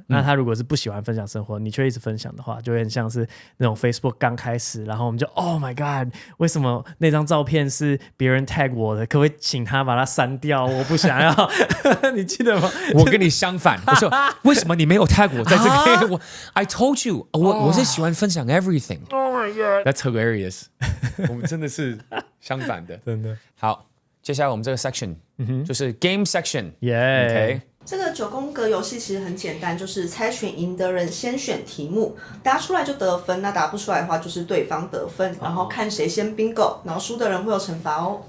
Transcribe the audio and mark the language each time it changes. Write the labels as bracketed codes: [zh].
[zh] 那他如果是不喜欢分享生活，你却一直分享的话，就会很像是那种 Facebook 刚开始，然后我们就 [en] Oh my God， [zh] 为什么那张照片是别人 tag 我的？可不可以请他把它删掉？我不想要。你记得吗？我跟你相反，我说为什么你没有 tag 我在这个？ [en] I told you， [zh] 我是喜欢分享 [en] everything。Oh my God，that's hilarious。 [zh] 我们真的是相反的，真的。好，接下来我们这个 section、就是 game section。耶、 [en] OK， [zh] 这个9宫格游戏其实很简单，就是猜拳赢的人先选题目，答出来就得分，那答不出来的话就是对方得分，然后看谁先 bingo， 然后输的人会有惩罚哦。